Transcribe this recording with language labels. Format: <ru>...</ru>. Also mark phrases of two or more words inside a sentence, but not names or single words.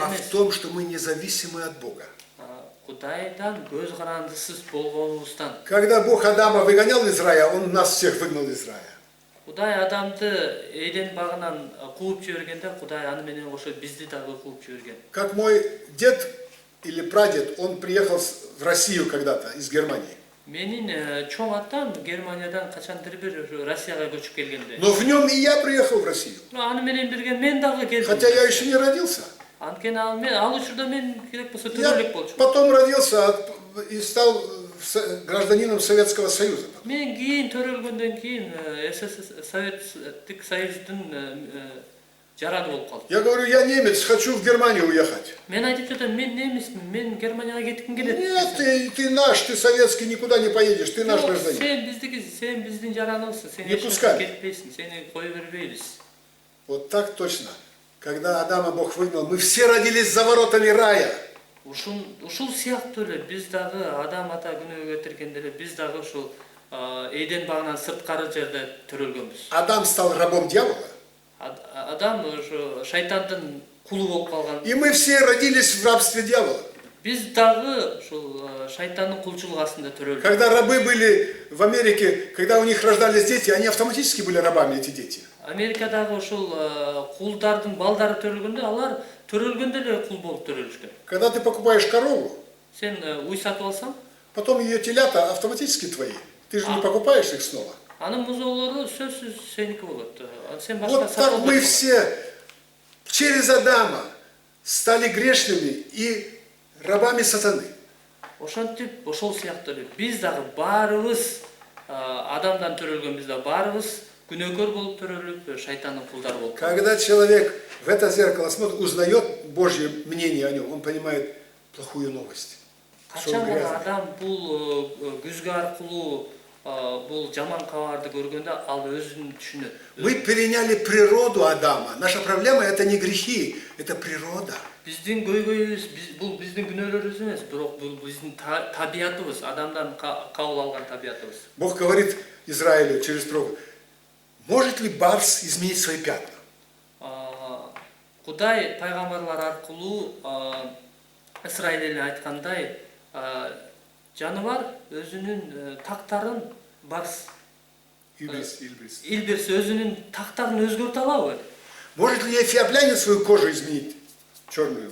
<ru>а в</ru> <ky>эмес.</ky> <ru>том, что мы независимы от Бога.</ru> <ky>Кудайдан көз карандысыз болгонубуздан.</ky> <ru>Когда Бог Адама выгонял из рая, Он нас всех выгнал из рая.</ru> <ky>Кудай Адамды Эден багынан кууп жибергенде, Кудай аны менен кошо бизди дагы кууп жиберген.</ky> <ru>Как мой дед или прадед, он приехал в Россию когда-то из Германии.</ru> <ky>Менин чоң атам Германиядан качандыр бир Россияга көчүп келгенде.</ky> <ru>Но в нем и я приехал в Россию.</ru> <ky>Аны менен бирге мен дагы келдим.</ky> <ru>Хотя я еще не родился.</ru> <ky>Анткени ал учурда мен керек болсо</ky> <ru>Я</ru> <ky>төрөлүк болчумун.</ky> <ru>потом родился и стал гражданином Советского Союза.</ru> <ky>Мен кийин төрөлгөндөн кийин Советтик Союздун жараны болуп калдым.</ky> <ru>Я говорю, я немец, хочу в Германию уехать.</ru> <ky>Мен айтып жатам, мен немисмин, мен Германияга кетким келет.</ky> <ru>Нет, ты наш, ты советский, никуда не поедешь, ты наш гражданин.</ru> <ky>Сен биздин жараныбызсың, сен</ky> <ru>Не</ru> <ky>эч</ky> <ru>пускай.</ru> <ky>жакка кетпейсиң, сени кое бербейбиз.</ky> <ru>Вот так точно. Когда Адама Бог выгнал, мы все родились за воротами рая.</ru> <ky>Ушул сыяктуу эле биз дагы Адам ата күнөөгө кетиргенде эле биз дагы ушул Эден багынан сырткары жерде төрөлгөнбүз.</ky> <ru>Адам стал рабом дьявола.</ru> <ky>Адам ошо шайтандын кулу болуп калган.</ky> <ru>И мы все родились в рабстве дьявола.</ru> <ky>Биз дагы ушул шайтандын кулчулугу астында төрөлдүк.</ky> <ru>Когда рабы были в Америке, когда у них рождались дети, они автоматически были рабами, эти дети.</ru> <ky>Америкадагы ушул кулдардын балдары төрөлгөндө алар төрөлгөндө эле кул болуп төрөлүшкөн.</ky> <ru>Когда ты покупаешь корову,</ru> <ky>Сен уй сатып алсаң,</ky> <ru>потом ее телята автоматически твои. Ты же не покупаешь их снова.</ru> <ky>анын музоолору сөзсүз сеники болот. Сен башка</ky> <ru>Вот так мы все через Адама стали грешными и рабами сатаны.</ru> <ky>Ошентип, ошол сыяктуу эле биз дагы баарыбыз Адамдан төрөлгөнбүз да баарыбыз күнөөкөр болуп төрөлүп, шайтандын кулдары болуп.</ky> <ru>Когда человек в это зеркало смотрит, узнает Божье мнение о нем, он понимает плохую новость. Что он</ru> <ky>Качан</ky> <ru>грязный.</ru> <ky>адам бул күзгү аркылуу бул жаман кабарды көргөндө ал өзүн түшүнөт.</ky> <ru>Мы переняли природу Адама. Наша проблема это не грехи, это природа.</ru> <ky>Биздин көйгөйүбүз бул биздин күнөөлөрүбүз эмес, бирок бул биздин табиятыбыз, адамдан кабыл алган табиятыбыз.</ky> <ru>Бог говорит Израилю через пророка: может ли барс изменить свои пятна?</ru> <ky>Кудай пайгамбарлар аркылуу Исраиль айткандай, жаныбар өзүнүн тактарын барс илбирс өзүнүн тактарын өзгөртө алабы?</ky> <ru>Может ли эфиоплянин свою кожу изменить, черную?</ru>